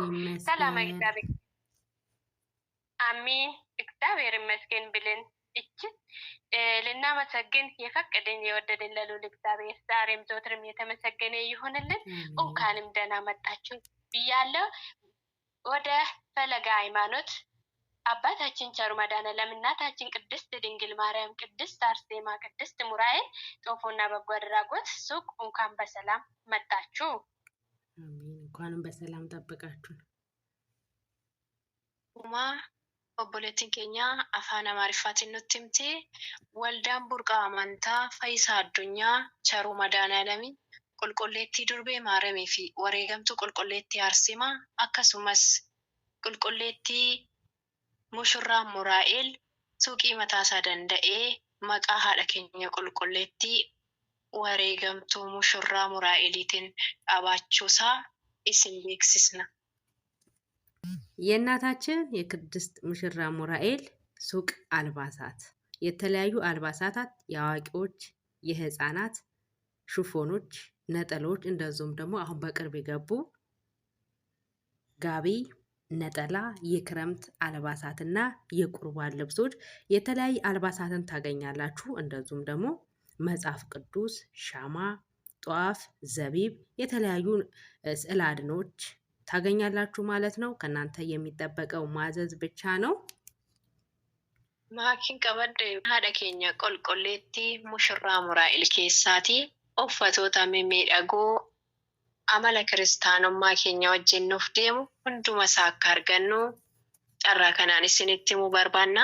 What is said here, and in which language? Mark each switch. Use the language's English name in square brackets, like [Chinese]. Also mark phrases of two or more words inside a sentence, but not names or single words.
[Amharic] ሰላም እግዚአብሔር አሜን። እግዚአብሔር ይመስገን ብለን እጅግ ልናመሰግን የፈቀደን የወደደን ለልዑል እግዚአብሔር ዛሬም ዘወትርም የተመሰገነ ይሁንልን። እንኳንም ደህና መጣችሁ ብያለሁ። ወደ ፈለገ ሃይማኖት አባታችን ቸሩ መድኃኔዓለም እናታችን ቅድስት ድንግል ማርያም፣ ቅድስት አርሴማ፣ ቅድስት ሙራኤል ጦፎና በጎ አድራጎት ሱቅ እንኳን በሰላም መጣችሁ። እንኳንም በሰላም ጠብቃችሁን። [Oromo] obboleettiin keenya afaan Amaariffaatiin nutti himte waldaan burqaa amantaa Fayyisaa Addunyaa Cheruu Madaanaalami qulqulleettii Durbee Maaramii fi wareegamtuu qulqulleettii Arseemaa akkasumas qulqulleettii Mushurraa Muraa'el suuqii mataasaa danda'ee maqaa haadha keenya qulqulleettii wareegamtuu Mushurraa Muraa'eliitiin dhaabachuusaa isin beeksisna. [Amharic] የእናታችን የቅድስት ሙሽራ ሙራኤል ሱቅ አልባሳት፣ የተለያዩ አልባሳታት፣ የአዋቂዎች፣ የህፃናት ሹፎኖች፣ ነጠሎች እንደዚሁም ደግሞ አሁን በቅርብ የገቡ ጋቢ፣ ነጠላ፣ የክረምት አልባሳትና የቁርባን ልብሶች የተለያዩ አልባሳትን ታገኛላችሁ። እንደዚሁም ደግሞ መጽሐፍ ቅዱስ፣ ሻማ፣ ጧፍ፣ ዘቢብ፣ የተለያዩ ስዕል አድኖች ታገኛላችሁ ማለት ነው። ከናንተ የሚጠበቀው ማዘዝ ብቻ ነው። [Oromo] Maakiin qabadde haadha keenya qulqulleettii Mushurraa Muraa'el keessaati uffatoota mimmiidhagoo amala kiristaanummaa keenya wajjin nuuf deemu hunduma isaa akka argannu carraa kanaan isinitti himuu barbaanna.